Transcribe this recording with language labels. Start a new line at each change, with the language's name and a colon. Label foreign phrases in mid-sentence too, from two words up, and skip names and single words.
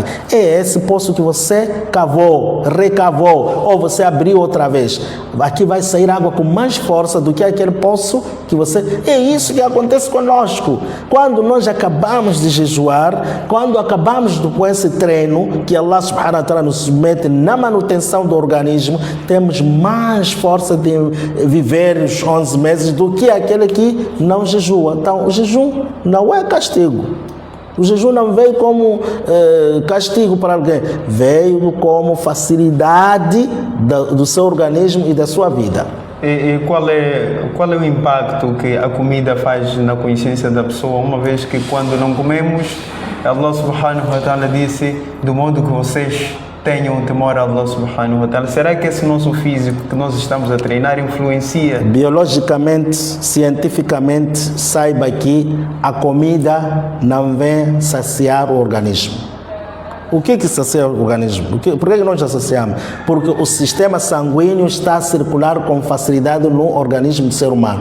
Portuguese: É esse poço que você cavou, recavou, ou você abriu outra vez. Aqui vai sair água com mais força do que aquele poço que você... É isso que acontece conosco. Quando nós acabamos de jejuar, quando acabamos com esse treino que
Arabic: الله سبحانه وتعالى
Portuguese: nos mete na manutenção do organismo, temos mais força de viver os 11 meses do que aquele que não jejua. Então, o jejum não é castigo. O jejum não veio como castigo para alguém, veio como facilidade do seu organismo e da sua vida. E qual é o impacto que a comida faz na consciência da pessoa, uma vez que quando não comemos,
Arabic: الله سبحانه وتعالى
Portuguese: disse, do modo que vocês tenham temor a
Arabic: الله سبحانه وتعالى.
Portuguese: Será que esse nosso físico que nós estamos a treinar influencia? Biologicamente, cientificamente, saiba que a comida não vem saciar o organismo. O que sacia o organismo? Por que nós associamos? Porque o sistema sanguíneo está a circular com facilidade no organismo do ser humano.